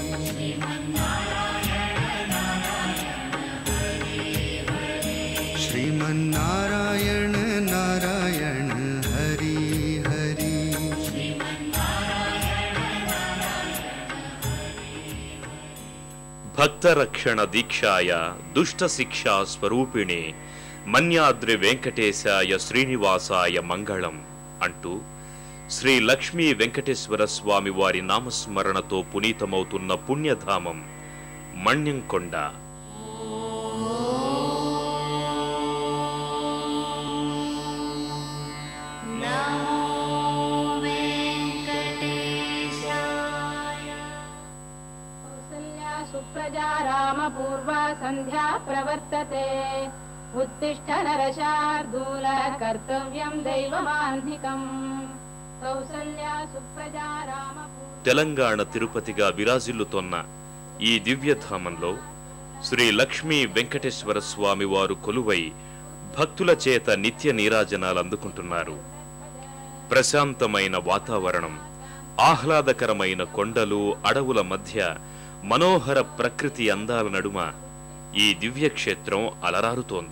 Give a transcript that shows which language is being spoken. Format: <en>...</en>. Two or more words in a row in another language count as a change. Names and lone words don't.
<sa>श्रीमन्नारायण नारायण हरि हरि, భక్తరక్షణ దీక్షాయ దుష్ట శిక్షా స్వరూపిణే మన్యాద్రి వెంకటేశాయ శ్రీనివాసాయ మంగళం</sa> <te>అంటూ శ్రీ లక్ష్మీ వెంకటేశ్వర స్వామి వారి నామస్మరణతో పునీతమవుతున్న పుణ్యధామం మన్యంకొండ.</te> <sa>सुप्रजा राम पूर्वा संध्या प्रवर्तते, उत्तिष्ठ नरशार्दूल कर्तव्यं दैवमान्धिकम्. कौसल्या सुप्रजा राम.</sa> <te>తెలంగాణ తిరుపతిగా విరాజిల్లుతోన్న ఈ దివ్యధామంలో శ్రీ లక్ష్మీ వెంకటేశ్వర స్వామి వారు కొలువై భక్తుల చేత నిత్య నీరాజనాలు అందుకుంటున్నారు. ప్రశాంతమైన వాతావరణం, ఆహ్లాదకరమైన కొండలు, అడవుల మధ్య మనోహర ప్రకృతి అందాల నడుమ ఈ దివ్యక్షేత్రం అలరారుతోంది.</te>